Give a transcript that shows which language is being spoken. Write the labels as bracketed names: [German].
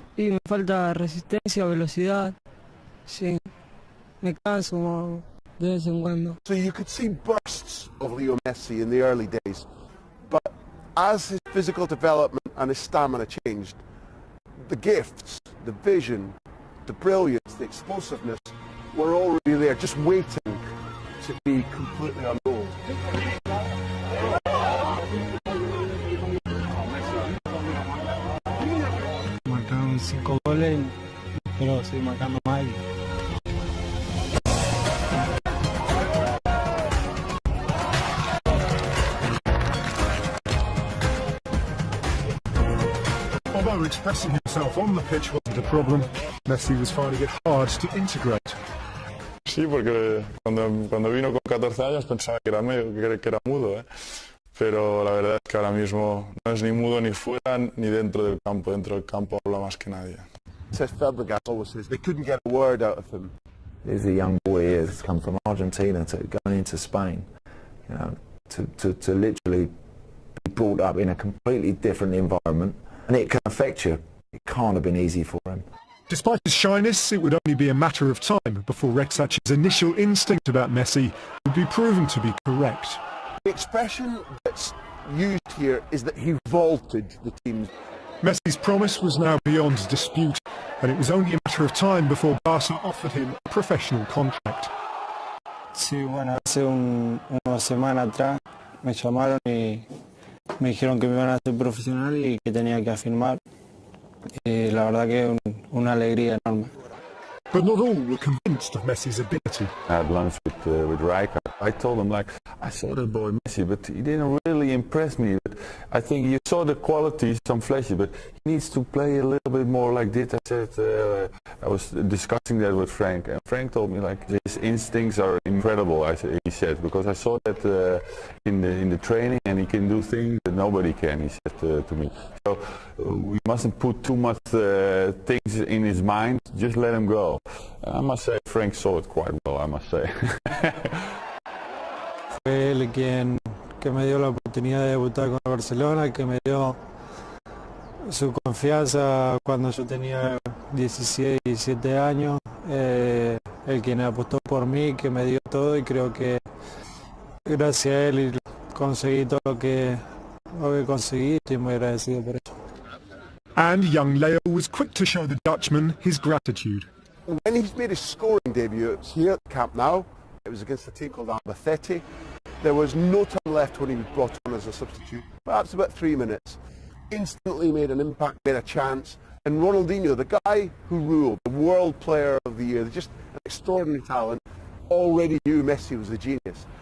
[Spanish] Y me falta resistencia, velocidad, sí, me canso de vez en cuando. [English] So you could see bursts of Leo Messi in the early days, but as his physical development and his stamina changed, the gifts, the vision, the brilliance, the explosiveness were already there, just waiting to be completely unrolled. [Spanish] Marcaron 5 goles, pero estoy marcando mal. [English] although expressing himself on the pitch wasn't a problem, Messi was finding it hard to integrate. [Spanish] Sí, porque cuando vino con 14 años pensaba que era mudo, ¿eh? Pero la verdad es que ahora mismo no es ni mudo ni fuera ni dentro del campo. Dentro del campo habla más que nadie. [English] Says Fabregas always says they couldn't get a word out of him. He's a young boy here that's come from Argentina to going into Spain, you know, to literally be brought up in a completely different environment, and it can affect you. It can't have been easy for him. Despite his shyness, it would only be a matter of time before Rek'Sach's initial instinct about Messi would be proven to be correct. The expression that's used here is that he vaulted the team. Messi's promise was now beyond dispute, and it was only a matter of time before Barca offered him a professional contract. [Spanish] Sí, bueno, hace unas semanas atrás me llamaron y me dijeron que me iban a hacer profesional y que tenía que firmar. Y la verdad que una alegría enorme. [English] But not all were convinced of Messi's ability. I had lunch with Rijkaard. I told him, like, I saw that boy Messi, but he didn't really impress me. But I think you saw the qualities, some flashy, but he needs to play a little bit more like this. I said, I was discussing that with Frank, and Frank told me, like, his instincts are incredible. He said, because I saw that in the training, and he can do things that nobody can. He said to me. So we mustn't put too much things in his mind. Just let him go. I must say, Frank saw it quite well, I must say. [Spanish] Fue él quien me dio la oportunidad de debutar con Barcelona, que me dio su confianza cuando yo tenía 16, 17 años, el quien apostó por mí, que me dio todo, y creo que gracias a él conseguí todo lo que conseguí. Estoy muy agradecido por eso. [English] And young Leo was quick to show the Dutchman his gratitude. When he's made his scoring debut, it was here at the Camp Nou. It was against a team called Albacete. There was no time left when he was brought on as a substitute, perhaps about 3 minutes. Instantly made an impact, made a chance, and Ronaldinho, the guy who ruled, the world player of the year, just an extraordinary talent, already knew Messi was a genius.